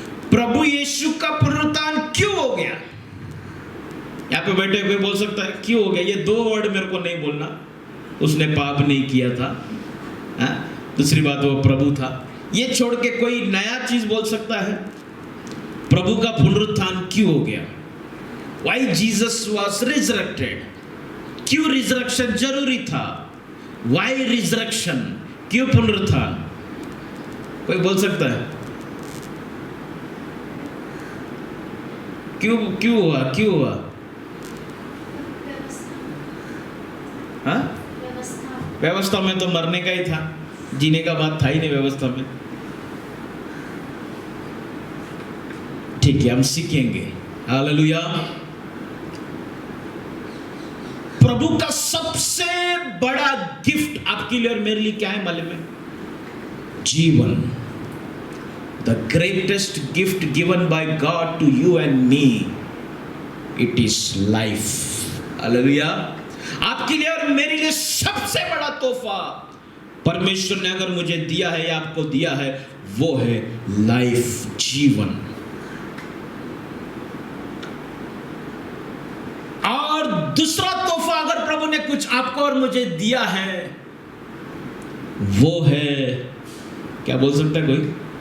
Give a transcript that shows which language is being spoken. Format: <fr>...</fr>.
<hi>प्रभु यीशु का पुनरुत्थान क्यों हो गया? यहाँ पे बैठे हुए बोल सकता है क्यों हो गया। ये 2 वर्ड मेरे को नहीं बोलना। उसने पाप नहीं किया था, दूसरी बात वो प्रभु था। ये छोड़ के कोई नया चीज बोल सकता है? प्रभु का पुनरुत्थान क्यों हो गया?</hi> <en>Why Jesus was resurrected?</en> <hi>क्यों रिजरेक्शन जरूरी था?</hi> <en>Why resurrection?</en> <hi>क्यों पुनरुत्थान? कोई बोल सकता है? क्यों हुआ? हाँ? व्यवस्था में तो मरने का ही था, जीने का बात था ही नहीं व्यवस्था में। ठीक है, हम सीखेंगे। हालेलुया। प्रभु का सबसे बड़ा गिफ्ट आपके लिए और मेरे लिए क्या है मालूम है? जीवन।</hi> <en>The greatest gift given by God to you and me, it is life.</en> <hi>Hallelujah. आपके लिए और मेरे लिए सबसे बड़ा तोहफा परमेश्वर ने अगर मुझे दिया है या आपको दिया है, वो है लाइफ, जीवन। और दूसरा तोहफा अगर प्रभु ने कुछ आपको और मुझे दिया है, वो है, क्या बोल सकता है कोई?</hi>